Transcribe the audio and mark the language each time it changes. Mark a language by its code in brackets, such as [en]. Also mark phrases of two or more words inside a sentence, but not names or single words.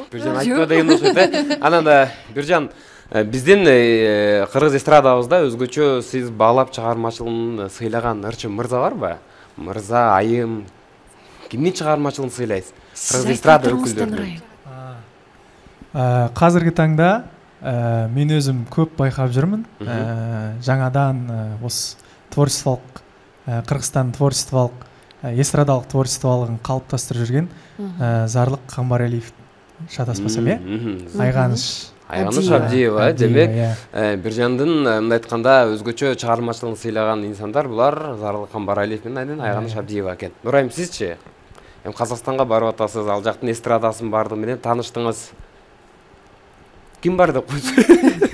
[ky] Биржан айтпа деген окшойт. Анан Биржан, биздин кыргыз эстрадабызда өзгөчө сиз баалап чыгармачылыгын сыйлаган ырчы мырза барбы? Мырза, айым, кимдин чыгармачылыгын сыйлайсыз? Кыргыз эстрада өкүлдөрүнүн. [kk] Казыркы таңда мен өзім көп байқап жүрмін. Жаңадан осы творчестволық, Қырғызстан творчестволық, эстрадалық творчестволығын қалыптастырып жүрген Зарлық Қамбарәлиев шатаспасам, Айғаныш [ky] Абдиева, демек, Биржандын айтканда өзгөчө чыгармачылыгын сыйлаган инсандар булар Зарлык Камбаралиев менен Айганыш Абдиева экен. Нурайым, сизчи? Казакстанга барып атасыз, ал жактын эстрадасын барды менен тааныштыңыз. Ким бар деп койсоң?